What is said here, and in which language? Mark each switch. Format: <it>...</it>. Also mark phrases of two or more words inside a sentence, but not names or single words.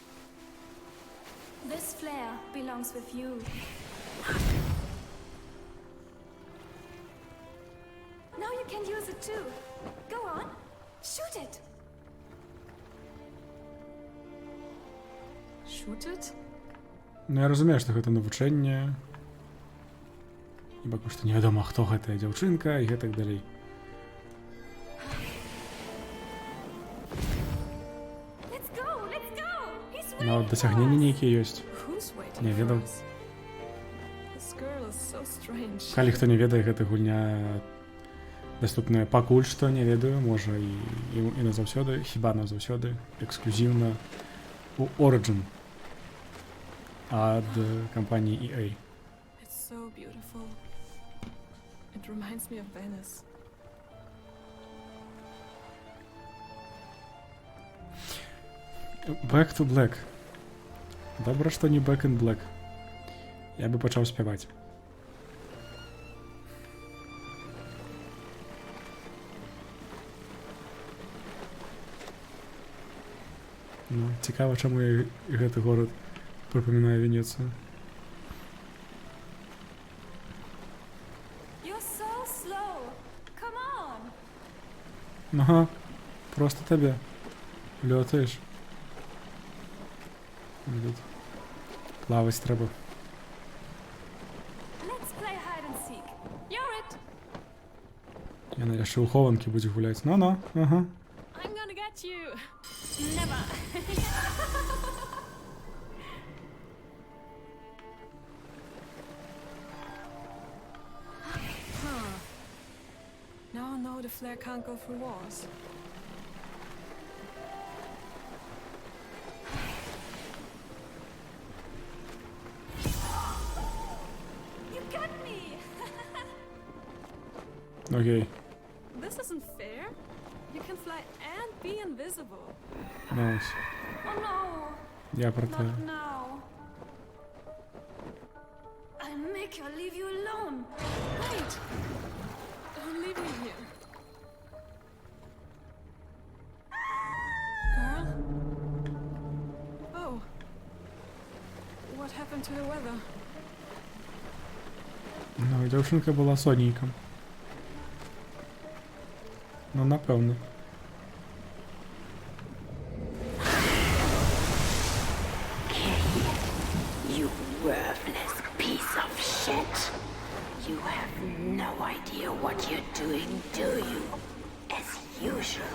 <en>This flare belongs with you. Now you can use it too. Go on, shoot it. Shoot it?</en> <be>Ну я разумею, што гэта навучэнне. І пакуль што невядома, хто гэтая дзяўчынка і гэтак далей.</be> <en>Let's go, let's go. He's</en> <be>Нават</be> <en>waiting</en> <be>дасягненні</be> <en>for us.</en> <be>нейкія ёсць.</be> <en>Who's waiting</en> <be>Не</be> <en>for</en> <be>ведаў.</be> <en>us? This girl is so strange.</en> <be>Калі хто не ведае, гэта гульня Даступная пакуль што, не ведаю, можа і назаўсёды, хіба назаўсёды, эксклюзіўна у Origin ад кампаніі EA.</be> <en>It's so beautiful. It reminds me of Venice. Back to Black.</en> <be>Добра, што не Back in Black. Я бы пачаў спяваць. Ну, цікава, чаму я гэты горад прыпамінаю Венецыю.</be> <en>You're so slow. Come on.</en> <be>Ага, просто табе. Лётаеш. Тут плаваць трэба.</be> <en>Let's play hide and seek. You're it.</en> <be>Яна яшчэ ў хованкі будзе гуляць. Ну-ну, ага.</be> <en>I'm gonna get you. Never. Huh. Now I know the flare can't go through walls. You got me.</en> <be>Окей.</be> <en>This isn't fair. You can fly and be invisible.</en> <be>Найс.</be> <en>Oh no.</en> <uk>Я про те.</uk> <en>Not now. I'll make her leave you alone. Wait! Don't leave me here. Girl? Oh. What happened to the weather?</en> <be>Ну, дзяўчынка была сонейкам. Ну, напэўна.</be> <en>You worthless piece of shit. You have no idea what you're doing, do you? As usual.</en>